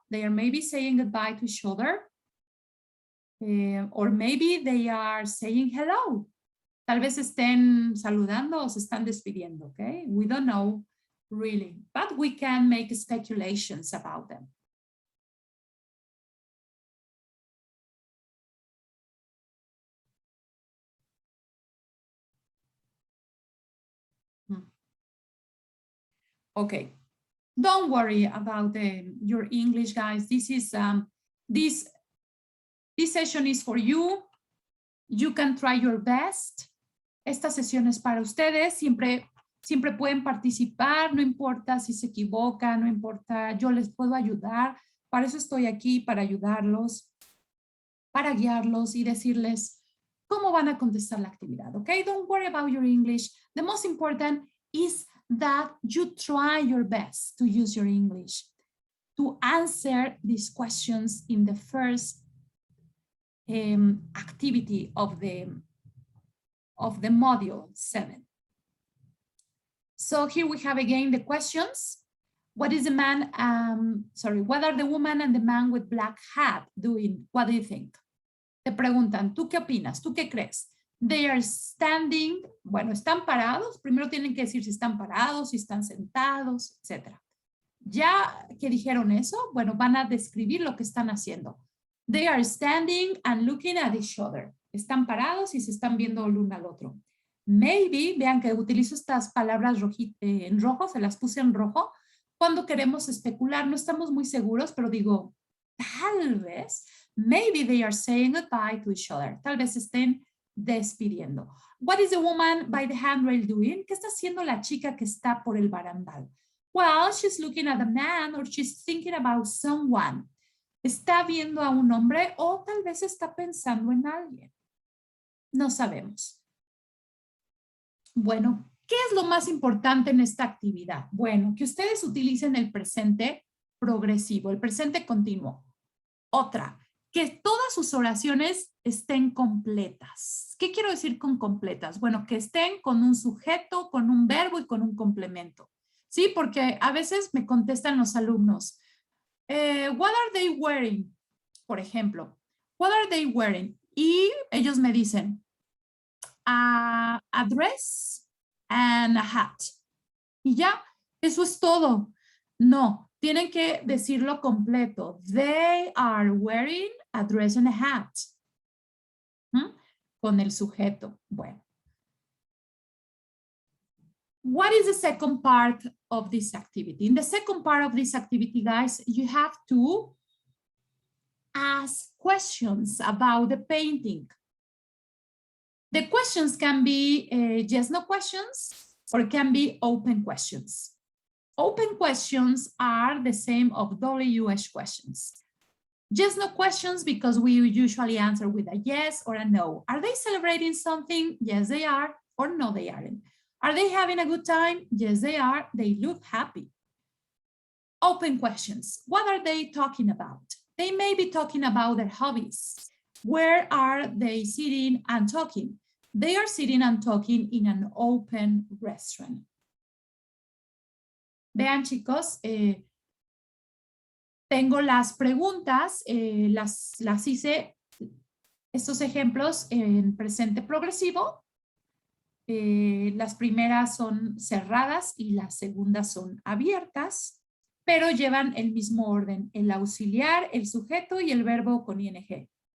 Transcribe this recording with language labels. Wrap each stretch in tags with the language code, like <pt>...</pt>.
<en>They are maybe saying goodbye to each other. Or maybe they are saying hello.</en> <es>Tal vez estén saludando o se están despidiendo, okay?</es> <en>We don't know really, but we can make speculations about them. Okay, don't worry about your English, guys. This is this session is for you. You can try your best.</en> <es>Esta sesión es para ustedes. Siempre pueden participar, no importa si se equivocan, no importa, yo les puedo ayudar. Para eso estoy aquí, para ayudarlos, para guiarlos y decirles cómo van a contestar la actividad, okay?</es> <en>Don't worry about your English. The most important is that you try your best to use your English to answer these questions in the first activity of the module 7. So here we have again the questions. What is the man, what are the woman and the man with black hat doing? What do you think?</en> <es>Te preguntan, ¿tú qué opinas? ¿Tú qué crees?</es> <en>They are standing,</en> <es>bueno, están parados. Primero tienen que decir si están parados, si están sentados, etc. Ya que dijeron eso, bueno, van a describir lo que están haciendo.</es> <en>They are standing and looking at each other.</en> <es>Están parados y se están viendo el uno al otro. Maybe, vean que utilizo estas palabras en rojo, se las puse en rojo, cuando queremos especular, no estamos muy seguros, pero digo, tal vez,</es> <en>maybe they are saying goodbye to each other.</en> <es>Tal vez estén despidiendo.</es> <en>What is the woman by the handrail doing?</en> <es>¿Qué está haciendo la chica que está por el barandal?</es> <en>Well, she's looking at a man or she's thinking about someone.</en> <es>¿Está viendo a un hombre o tal vez está pensando en alguien? No sabemos. Bueno, ¿qué es lo más importante en esta actividad? Bueno, que ustedes utilicen el presente progresivo, el presente continuo. Otra, que todas sus oraciones estén completas. ¿Qué quiero decir con completas? Bueno, que estén con un sujeto, con un verbo y con un complemento. Sí, porque a veces me contestan los alumnos,</es> <en>what are they wearing?</en> <es>Por ejemplo,</es> <en>what are they wearing?</en> <es>Y ellos me dicen,</es> <en>a dress and a hat.</en> <es>Y ya, eso es todo. No, tienen que decirlo completo.</es> <en>They are wearing a dress and a hat.</en> <es>Con el sujeto. Bueno.</es> <en>What is the second part of this activity? In the second part of this activity, guys, you have to ask questions about the painting. The questions can be yes, no questions, or can be open questions. Open questions are the same of WH questions. Yes, no questions because we usually answer with a yes or a no. Are they celebrating something? Yes, they are, or no, they aren't. Are they having a good time? Yes, they are. They look happy. Open questions. What are they talking about? They may be talking about their hobbies. Where are they sitting and talking? They are sitting and talking in an open restaurant.</en> <es>Vean, chicos, tengo las preguntas, las hice, estos ejemplos en presente progresivo. Las primeras son cerradas y las segundas son abiertas, pero llevan el mismo orden, el auxiliar, el sujeto y el verbo con ing.</es>